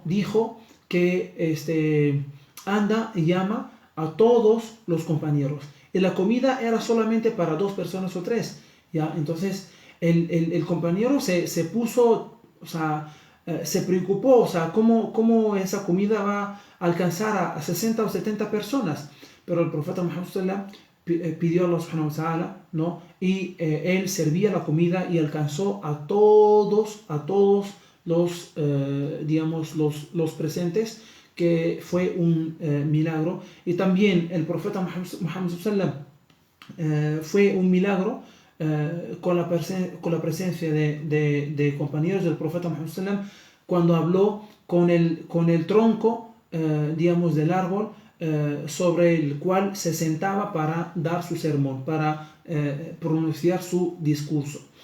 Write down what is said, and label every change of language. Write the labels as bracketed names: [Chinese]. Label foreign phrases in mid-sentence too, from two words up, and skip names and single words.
[Spanish] Dijo que anda y llama a todos los compañeros, y la comida era solamente para 2 personas o 3, ¿ya? Entonces el compañero se puso, o sea, se preocupó, o sea, cómo esa comida va a alcanzar a 60 o 70 personas, pero el profeta Muhammad sallam pidió a Allah [Arabic] سبحانه وتعالى, [Spanish] ¿no? Y él servía la comida y alcanzó a todos los, digamos, los presentes, que fue un milagro. Y también el profeta Muhammad sallam fue un milagro con la presencia de compañeros del profeta Muhammad sallam, cuando habló con el tronco, digamos, del árbol sobre el cual se sentaba para dar su sermón, para pronunciar su discurso.